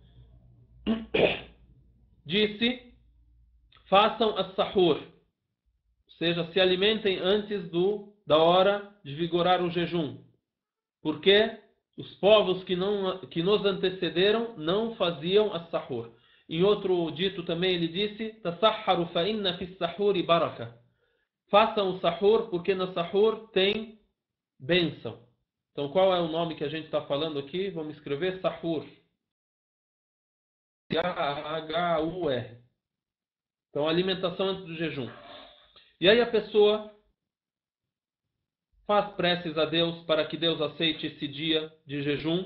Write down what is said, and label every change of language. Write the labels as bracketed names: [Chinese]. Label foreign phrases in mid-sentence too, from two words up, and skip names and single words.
[Portuguese] Disse, façam as-sahur, ou seja, se alimentem antes da hora de vigorar o jejum. Porque os povos que nos antecederam não faziam as-sahur. Em outro dito também ele disse, [Arabic] تسحروا فإن في السحور بركة. [Portuguese] Façam o sahur, porque no sahur tem bênção. Então qual é o nome que a gente está falando aqui? Vamos escrever sahur. H-U-R. Então alimentação antes do jejum. E aí a pessoa faz preces a Deus para que Deus aceite esse dia de jejum.